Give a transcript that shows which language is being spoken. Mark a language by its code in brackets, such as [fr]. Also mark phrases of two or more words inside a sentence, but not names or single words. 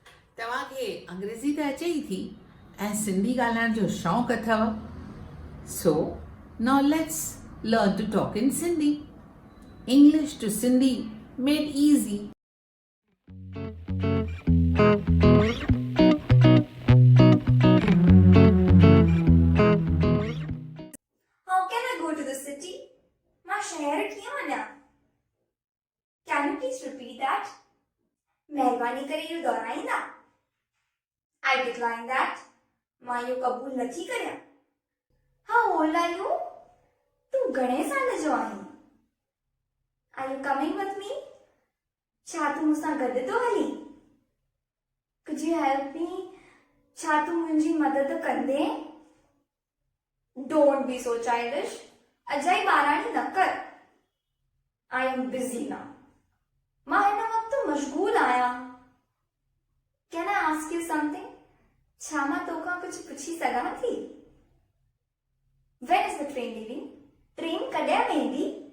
[sd] तव्हांखे अंग्रेज़ी त अचे ई थी ऐं सिंधी ॻाल्हाइण जो शौक़ु अथव. [en] So, now let's learn to talk in Sindhi. English to Sindhi made easy. How can I go to the city? [sd] मां शहर कीअं वञा? [en] Can you please repeat that? [sd] महिरबानी करे इहो दोहराईंदा? [en] I decline that. [sd] मां इहो क़बूल नथी करियां. [en] How old are you? [sd] तूं घणे साल जो आहीं? [en] Are you coming with me? [sd] छा तूं मूंसां गॾु थो हली? [en] Could you help me? [sd] छा तूं मुंहिंजी मदद कंदे? [en] Don't be so childish. [sd] अजाई ॿाराणी न कर. [en] I am busy now. [sd] मां हिन वक़्तु मशगूल आहियां. [en] Can I ask you something? [sd] छा मां तोखां कुझु पुछी सघां थी? [en] When is the train leaving? [sd] ट्रेन कॾहिं वेंदी?